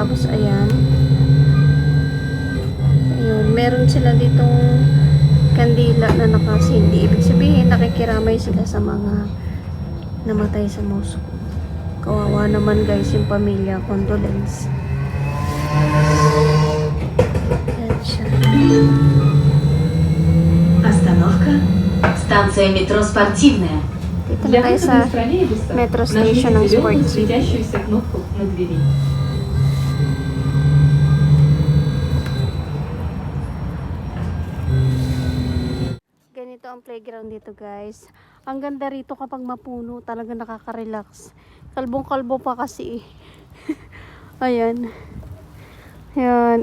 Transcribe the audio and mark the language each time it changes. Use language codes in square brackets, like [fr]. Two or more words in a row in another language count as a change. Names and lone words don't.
[tl] Tapos ayan, meron sila ditong kandila na nakasindi. Ibig sabihin nakikiramay sila sa mga namatay sa Moscow. Kawawa naman guys yung pamilya. Condolence. Yan siya. [ru] Остановка. Станция метро «Спортивная». [tl] Dito na [ru] Для [tl] tayo sa [ru] выхода из троллейбуса [tl] metro [ru] нажмите [tl] station ng [ru] зеленую [tl] Sports. [ru] светящуюся кнопку на двери. [tl] Ganito ang playground dito guys. Ang ganda rito kapag mapuno. Talaga nakaka-relax. Kalbong-kalbo pa kasi. Ayan. Ayan.